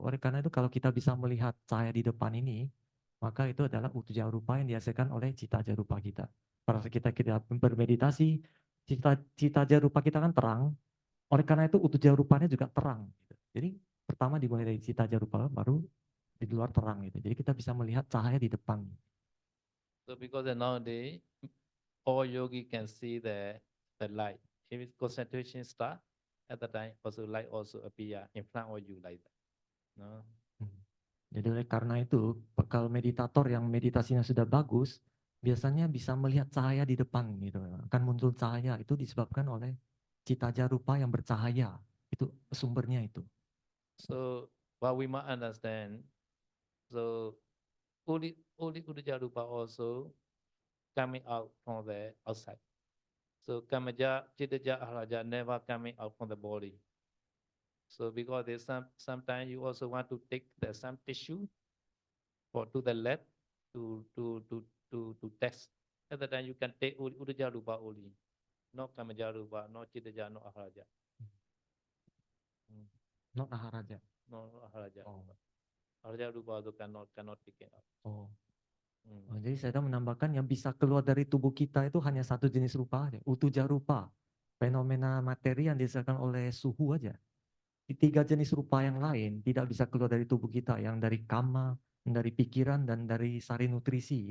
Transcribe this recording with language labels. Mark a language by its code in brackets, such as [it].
[id] Oleh karena itu kalau kita bisa melihat cahaya di depan ini, maka itu adalah utuh jarupa yang dihasilkan oleh cita jarupa kita. Pada saat kita bermeditasi, cita jarupa kita kan terang. Oleh karena itu utuh jarupanya juga terang. Jadi pertama dimulai dari cita jarupa, baru di luar terang gitu. Jadi kita bisa melihat cahaya di depan. [en] So because nowadays all yogi can see the light. If it's concentration start, at the time also light also appear in front of you like that. No? [id] Jadi oleh karena itu, kalau meditator yang meditasinya sudah bagus, biasanya bisa melihat cahaya di depan gitu. Akan muncul cahaya, itu disebabkan oleh cita jarupa yang bercahaya. Itu sumbernya itu. [en] So what we must understand, so only Uddhija Rupa also coming out from the outside. So Kamaja, Chittaja, Ahalaja never coming out from the body. So because there's sometimes you also want to take some tissue for to the left to test. At the time you can take Udaja Rupa only, not Kamaja Rupa, not Chidaja, not Aharaja. Not Aharaja. No Aharaja. Oh. Aharaja Rupa also cannot take it out. Oh. Mm. [id] Oh, jadi saya menambahkan yang bisa keluar dari tubuh kita itu hanya satu jenis rupa aja, utuja rupa. Fenomena materi yang dihasilkan oleh suhu aja. Di 3 jenis rupa yang lain tidak bisa keluar dari tubuh kita, yang dari kama, yang dari pikiran, dan dari sari nutrisi.